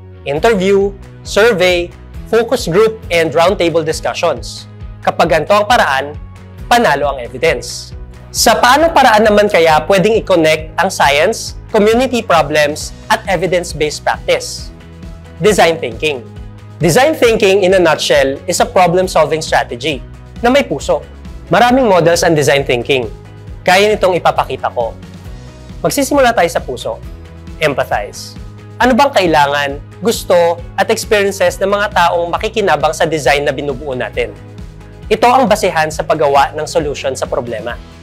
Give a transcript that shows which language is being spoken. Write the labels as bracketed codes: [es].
[en] Interview, survey, focus group, and roundtable discussions. [tl] Kapag ganito ang paraan, panalo ang evidence. Sa paano paraan naman kaya pwedeng i-connect ang science, community problems, at [en] evidence-based practice? [tl] Design thinking. [en] Design thinking, in a nutshell, is a problem-solving strategy [tl] na may puso. Maraming models ang design thinking. Kaya nitong ipapakita ko. Magsisimula tayo sa puso. Empathize. Ano bang kailangan, gusto, at experiences ng mga taong makikinabang sa design na binubuo natin? Ito ang basehan sa paggawa ng solution sa problema.